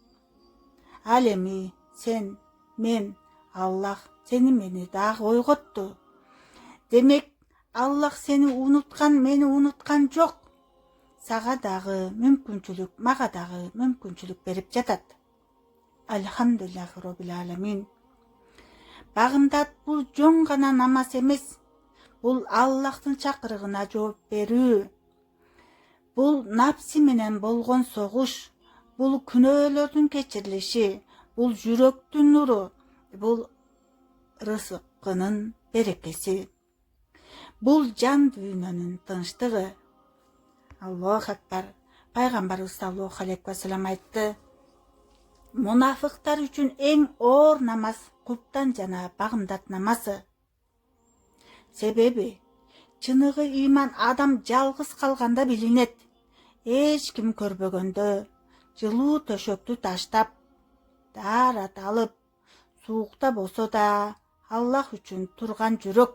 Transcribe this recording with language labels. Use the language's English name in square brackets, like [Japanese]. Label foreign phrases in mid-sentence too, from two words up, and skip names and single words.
[Kyrgyz] Ал эми сен, мен, Аллах сени мени дагы ойготту. Демек, Аллах сени унуткан, мени унуткан жок. Сага дагы мүмкүнчүлүк, мага дагы мүмкүнчүлүк берип жатат. [Arabic] الحمد لله رب العالمين. [Kyrgyz] Багымдат бул жөн гана намаз эмес. Бул Аллахтын чакырыгына жооп берүү. Бул напси менен болгон согуш. Бул күнөөлөрдүн кечирилиши. Бул жүрөктүн нуру. Бул рызыкынын берекеси. Бул жан дүйнөнүн тынчтыгы. [Arabic] الله أكبر. [Kyrgyz] Пайгамбарыбыз [Arabic] صلى الله عليه وسلم [Kyrgyz] айтты. Мунафыктар үчүн эң оор намаз куптан жана багымдат намазы. Себеби чыныгы ыйман адам жалгыз калганда билинет. Эч ким көрбөгөндө жылуу төшөктү таштап, даарат алып, суукта болсо да Аллах үчүн турган жүрөк.